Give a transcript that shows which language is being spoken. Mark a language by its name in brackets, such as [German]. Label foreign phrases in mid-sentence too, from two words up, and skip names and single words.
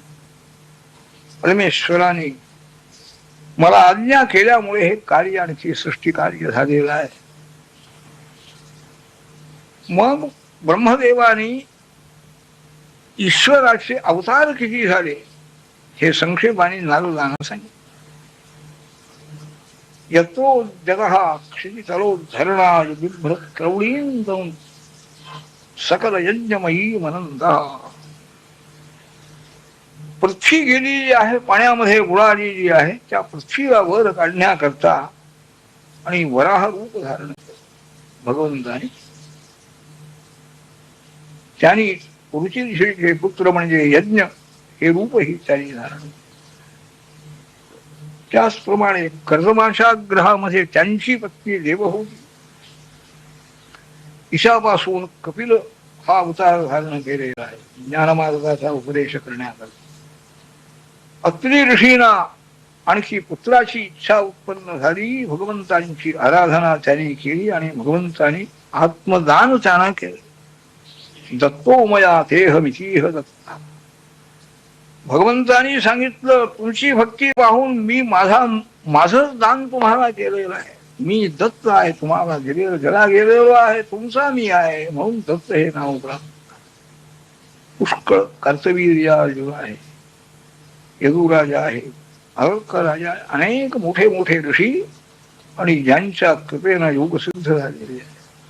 [Marathi] परमेश्वराने मला आज्ञा केल्यामुळे हे कार्य आणखी सृष्टी कार्य झालेलं आहे. मग ब्रह्मदेवाने ईश्वराचे अवतार किती झाले हे संक्षेपाने नारदांना सांगितले. [Sanskrit] यतो जगः क्षितितलोद्धरणा बिभ्रत क्रौडीं सकल यज्ञमयी मनंदा. [Marathi] पृथ्वी गेलेली आहे, पाण्यामध्ये बुडालेली आहे, त्या पृथ्वीला वर काढण्याकरता आणि वराह रूप धारण भगवंताने त्यांनी पुरुषीचे पुत्र म्हणजे यज्ञ हे रूपही त्यांनी धारण. त्याचप्रमाणे कर्दमाशा ग्रहामध्ये त्यांची पत्नी देवहूती. ईशापासून कपिल हा अवतार धारण केलेला आहे ज्ञानमार्गाचा उपदेश करण्याकरता. अत्रि ऋषींना आणखी पुत्राची इच्छा उत्पन्न झाली. भगवंतांची आराधना त्यांनी केली आणि भगवंतांनी आत्मदान त्यांना केलं. [Sanskrit] दत्तो मया देहमितीह दत्ता. [Marathi] भगवंतांनी सांगितलं, तुमची भक्ती पाहून मी माझं दान तुम्हाला केलेलं आहे. मी दत्त आहे, तुम्हाला दिलेलं जला गेलेलो आहे, तुमचा मी आहे, म्हणून दत्त हे नाव प्राप्त. पुष्कळ कर्तवीर्य आहे, यदुराजा आहे, अर्क राजा, अनेक मोठे मोठे ऋषी आणि ज्यांच्या कृपेनं योग सिद्ध झालेले आहे.